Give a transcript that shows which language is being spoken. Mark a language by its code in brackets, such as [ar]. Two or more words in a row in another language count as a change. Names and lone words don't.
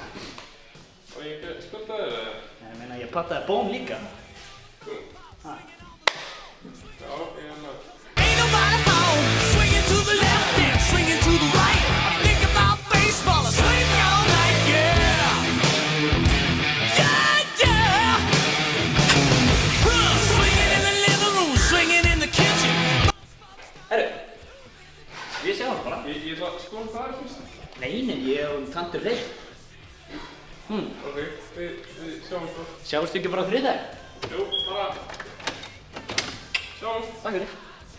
[is] Og ég ekki skulda þér, eða? Nei, ég meina, ég pantaði Bón líka. Ha. Já, [en] Ain't nobody home, swinging to the left and swinging to the right. I think about baseball, I swing all night, yeah. Swinging in the living room, swinging in the kitchen. [is] Herru, við sjáum bara. Ég ætla að skoða það fyrst. Nei, ég og tantur Freyr. Ok, við sjáum það. Sjáumst ekki bara á þriðjudaginn? Jú, bara. Sjáumst. Takk fyrir.